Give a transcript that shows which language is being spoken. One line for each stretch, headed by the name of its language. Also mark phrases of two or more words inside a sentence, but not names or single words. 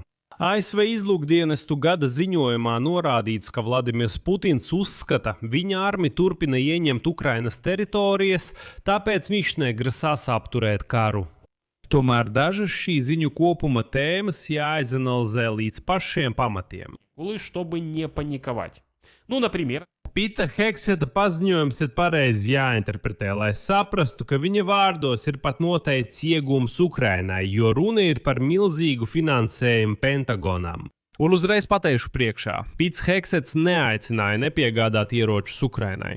Latvian: ASV izlūkdienestu gada ziņojumā norādīts, ka Vladimirs Putins uzskata, viņa armija turpina ieņemt Ukrainas teritorijas, tāpēc viņš negrasās apturēt karu. Tomēr dažas šī ziņu kopuma tēmas jāizanalizē līdz pašiem pamatiem.
Russian: Чтобы не паниковать. Например,
Latvian: Pita Hegseta paziņojums ir pareizi jāinterpretē, lai saprastu, ka viņa vārdos ir pat noteikts iegūms Ukrainai, jo runa ir par milzīgu finansējumu Pentagonam. Un uzreiz pateikšu priekšā, Pits Hegsets neaicināja nepiegādāt ieročus Ukrainai.